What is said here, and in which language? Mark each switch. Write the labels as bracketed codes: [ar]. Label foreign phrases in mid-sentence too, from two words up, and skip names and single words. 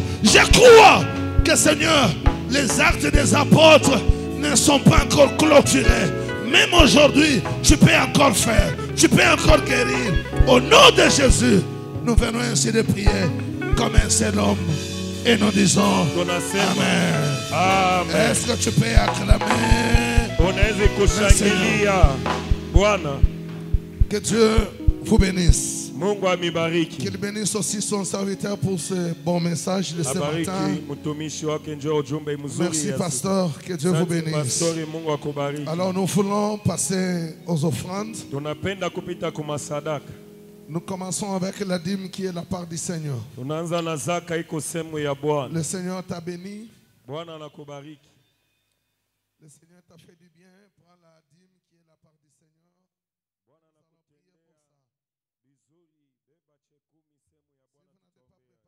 [fr] Je crois que, Seigneur, les actes des apôtres ne sont pas encore clôturés. Même aujourd'hui, tu peux encore faire, tu peux encore guérir. Au nom de Jésus, nous venons ainsi de prier comme un seul homme. Et nous disons Amen. Amen. Est-ce que tu peux acclamer? [sw] Unaweza kushangilia Bwana. [fr] Que Dieu vous bénisse. [sw] Mungu amibariki. [fr] Qu'il bénisse aussi son serviteur pour ce bon message de ce [sw] Abariki [fr] matin. [sw] mtumishi wake, njoo ujumbe mzuri. [fr] Merci, pasteur. Que Dieu vous bénisse. [sw] Pastori, Mungu akubariki. [fr] Alors, nous voulons passer aux offrandes. [sw] Tunapenda kupita kumasadaka. [fr] Nous commençons avec la dîme qui est la part du Seigneur. [sw] Tunaanza na zaka iko sehemu ya Bwana. [fr] Le Seigneur t'a béni. [sw] Bwana anakubariki. [fr] Le Seigneur t'a fait du bien. Prends la dîme qui est la part du Seigneur. [sw] Bwana anakutendea vizuri, beba chekumi sehemu ya Bwana.